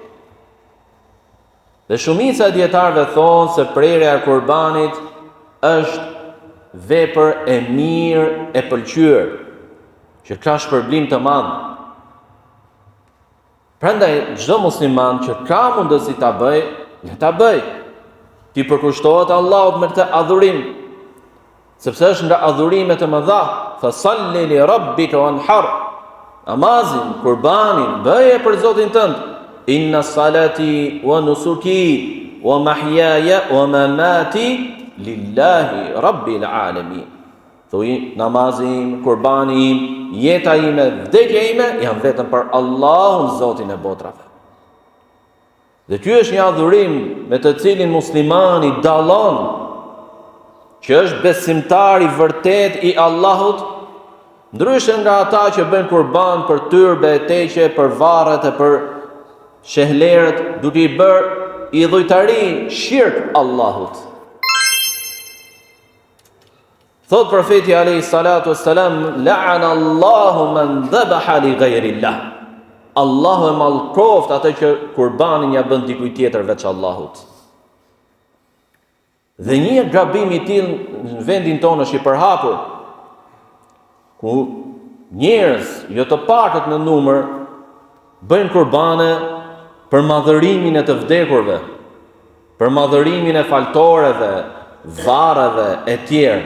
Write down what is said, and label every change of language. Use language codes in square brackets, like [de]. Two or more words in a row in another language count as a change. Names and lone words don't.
[sq] Dhe shumica e dietarëve thonë se prerja e kurbanit është vepër e mirë e pëlqyer, që ka shpërblim të madh. Prandaj çdo musliman që ka mundësi ta bëj, le ta bëj. Ti përkushtohet Allahut me këtë adhurim, sepse është nga adhurimet e mëdha. [ar] فصل لربك وانحر. [sq] Namazin, kurbanin, bëje për Zotin tënd. [ar] إن صلاتي ونسكي ومحياي ومماتي لله رب العالمين. [sq] Thuaj namazim, kurbanim, jeta ime, vdekja ime janë vetëm për Allahun, Zotin e botrave. Dhe ky është një adhurim me të cilin muslimani dallon që është besimtar i vërtet i Allahut, ndryshe nga ata që bëjnë kurban për tyrbe, teqe, për varret e për shehlerët, duke i bërë idhujtari shirk Allahut. Thot profeti [ar] عليه الصلاة والسلام لعن الله من ذبح لغير الله. [sq] Allahu e mallkoft atë që kurbanin ja bën dikujt tjetër veç Allahut. Dhe një gabim i tillë në vendin tonë është i përhapur, ku njerëz jo të pakët në numër bëjnë kurbane për madhërimin e të vdekurve, për madhërimin e faltoreve, varreve e tjerë.